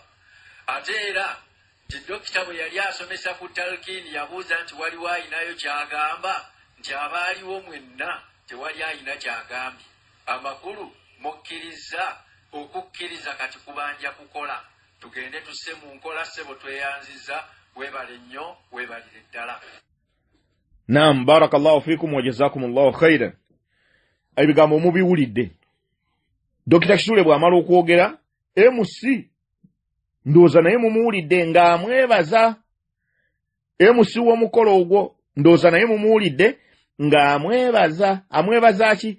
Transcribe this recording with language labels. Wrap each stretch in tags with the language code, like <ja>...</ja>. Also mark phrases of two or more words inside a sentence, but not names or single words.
<lg>Ate era nti dokita bwe yali asomesa ku talkiini yabuuza nti waliwo ayinayo kyagamba nti abaaliwo mwenna tewali ayina kyagambye. Amakulu mukkiriza okukkiriza kati kubanja kukola. Tugende tusse mu nkola ssebo tweyanziza. Weebale nnyo weebalire ddala. Naam,</lg> <ar>بارك الله فيكم وجزاكم الله خيرا.</ar> <lg>Ebigambo mubiwulidde. Dokita Kisule bw'amala okwogera MC ndowooza naye mumuwulidde ng'amwebaza. MC w'omukolo ogwo ndowooza naye mumuwulidde ng'amwebaza. Amwebaza ki?</lg>